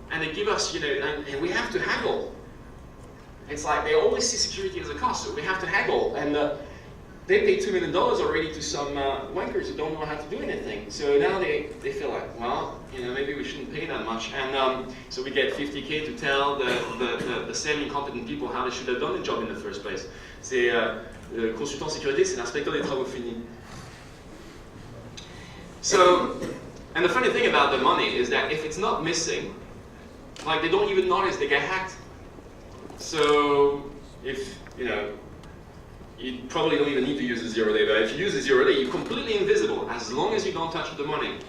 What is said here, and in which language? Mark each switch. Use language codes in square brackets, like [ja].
[en] And they give us, and we have to haggle. It's like they always see security as a cost, so we have to haggle. And they pay $2 million already to some wankers who don't know how to do anything. So now they feel like, well, maybe we shouldn't pay that much. And so we get 50K to tell the semi-competent people how they should have done the job in the first place. [fr] C'est le consultant sécurité, c'est l'inspecteur des travaux finis. [en] So, and the funny thing about the money is that if it's not missing, like they don't even notice they get hacked. So if, you probably don't even need to use a 0-day, but if you use a 0-day, you're completely invisible as long as you don't touch the money.